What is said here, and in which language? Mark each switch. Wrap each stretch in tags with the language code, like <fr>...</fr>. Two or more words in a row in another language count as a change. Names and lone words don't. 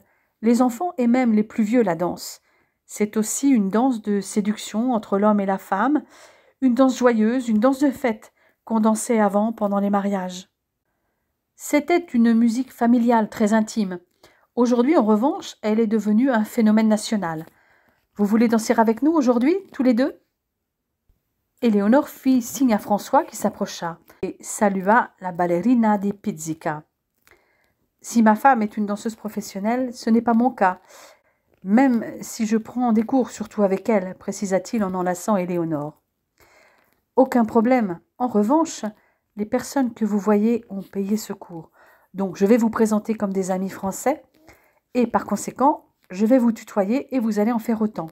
<fr>Les enfants et même les plus vieux la dansent. C'est aussi une danse de séduction entre l'homme et la femme, une danse joyeuse, une danse de fête qu'on dansait avant pendant les mariages. C'était une musique familiale très intime. Aujourd'hui, en revanche, elle est devenue un phénomène national. Vous voulez danser avec nous aujourd'hui, tous les deux ? Éléonore fit signe à François qui s'approcha et salua la</fr> <it>ballerina di pizzica.</it> <fr>Si ma femme est une danseuse professionnelle, ce n'est pas mon cas, même si je prends des cours, surtout avec elle, précisa-t-il en enlaçant Éléonore. Aucun problème. En revanche, les personnes que vous voyez ont payé ce cours. Donc, je vais vous présenter comme des amis français et par conséquent, je vais vous tutoyer et vous allez en faire autant.</fr>